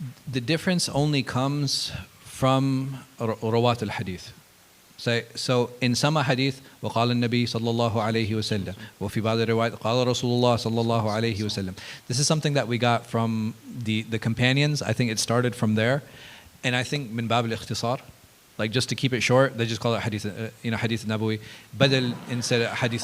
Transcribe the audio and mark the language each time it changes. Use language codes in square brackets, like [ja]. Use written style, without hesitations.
[en] The difference only comes from rawat al-hadith. So in some hadith, [ar] وقال النبي صلى الله عليه وسلم وفي بعض الروايات قال رسول الله صلى الله عليه وسلم. [en] This is something that we got from the companions. I think it started from there. And I think [ar] من باب الاختصار, [en] like just to keep it short, they just call it hadith, hadith nabawi, بدل instead of hadith.